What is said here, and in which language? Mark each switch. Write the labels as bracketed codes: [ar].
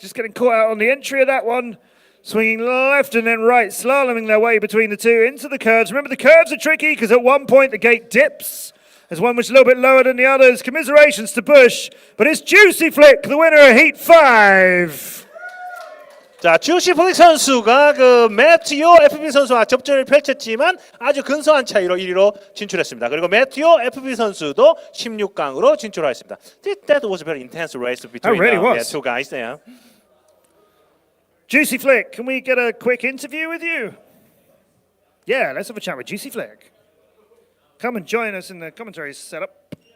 [en] Just getting caught out on the entry of that one. Swinging left and then right, slaloming their way between the two into the curves. Remember, the curves are tricky because at one point the gate dips. There's one which is a little bit lower than the others. Commiserations to Bush, but it's Juicy Flick, the winner of Heat 5. [ko] 자, 주시 플릭 선수가 그 매튜오 FB 선수와 접전을 펼쳤지만 아주 근소한 차이로 1위로 진출했습니다. 그리고 매튜오 FB 선수도 16강으로 진출하였습니다. [en] That was a very intense race between the two guys there. Juicy Flick, can we get a quick interview with you? Yeah, let's have a chat with Juicy Flick. Come and join us in the commentary setup.